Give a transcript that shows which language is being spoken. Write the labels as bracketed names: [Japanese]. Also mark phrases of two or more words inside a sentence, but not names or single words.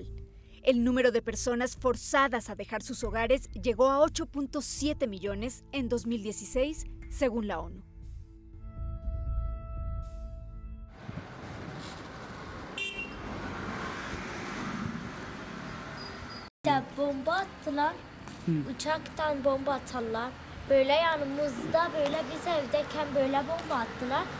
[Spanish] El número de personas forzadas a dejar sus hogares llegó a 8.7 millones en 2016, según la ONU. [Turkish] Bomba attılar, uçaktan bomba atarlar. Böyle yanımızda, böyle biz evdeyken böyle bomba attılar.